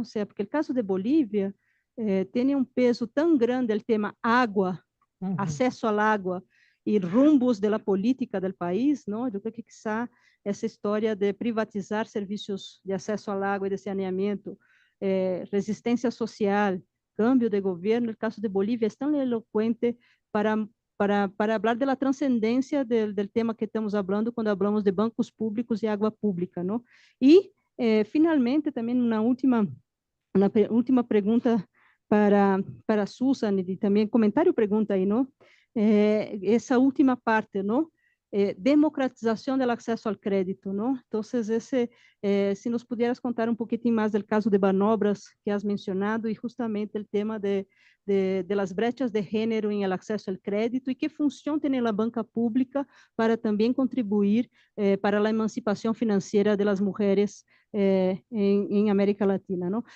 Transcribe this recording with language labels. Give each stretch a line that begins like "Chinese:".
Spanish: O sea, porque el caso de Bolívia tiene un peso tan grande el tema agua, acesso al agua y rumbos de la política del país, ¿no? Yo creo que quizá essa história de privatizar serviços de acesso al agua y de saneamiento, resistência social, cambio de governo, el caso de Bolívia es tan elocuente para
Portuguese: falar da transcendência do tema que estamos falando quando falamos de bancos públicos e água pública, não? E, finalmente, também uma última pergunta para Susan, e também comentário pergunta aí, não? Essa última parte, não?
Spanish: democratización del acceso al crédito, ¿no? Entonces, si nos pudieras contar un poquitín más del caso de Banobras que has mencionado y justamente el tema de las brechas de género en el acceso al crédito y qué función tiene la banca pública para también contribuir para la emancipación financiera de las mujeres en América Latina, ¿no?